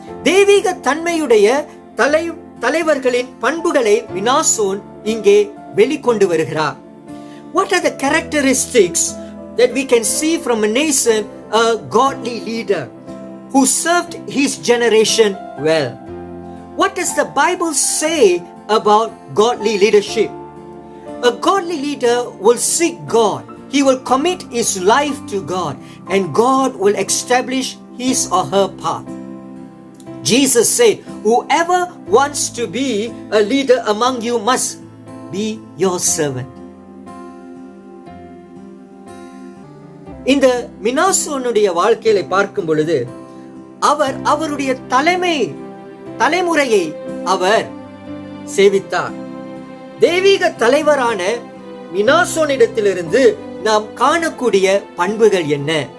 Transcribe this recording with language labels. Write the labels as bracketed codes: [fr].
[ta] தெய்வீக தன்மையுடைய தலைவர்களின் பண்புகளை மினாசோன் இங்கே வெளிக்கொண்டு வருகிறார். [en] What are the characteristics that we can see from Manasseh, a godly leader who served his generation well? What does the Bible say about godly leadership? A godly leader will seek God. He will commit his life to God, and God will establish his or her path. Jesus said, whoever wants to be a leader among you must be your servant. [ta] இந்த மினாசோனுடைய வாழ்க்கையை பார்க்கும் பொழுது அவருடைய தலைமுறையை அவர் சேவித்தார். தெய்வீக தலைவரான மினாசோனிடத்திலிருந்து நாம் காணக்கூடிய பண்புகள் என்ன?